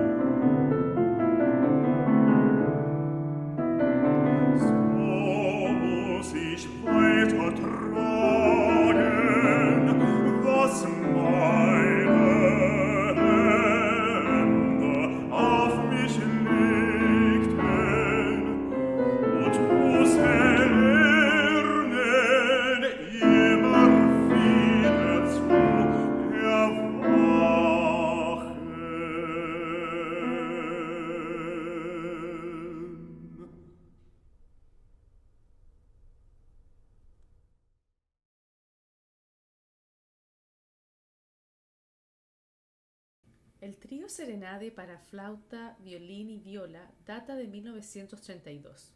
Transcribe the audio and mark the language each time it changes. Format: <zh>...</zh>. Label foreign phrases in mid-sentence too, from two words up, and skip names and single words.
<de>so muss ich weiter tragen, was meine Hände auf mich legten, und muss lernen, immer wieder zu erwachen.</de> <es>El trío Serenade para flauta, violín y viola data de 1932.</es>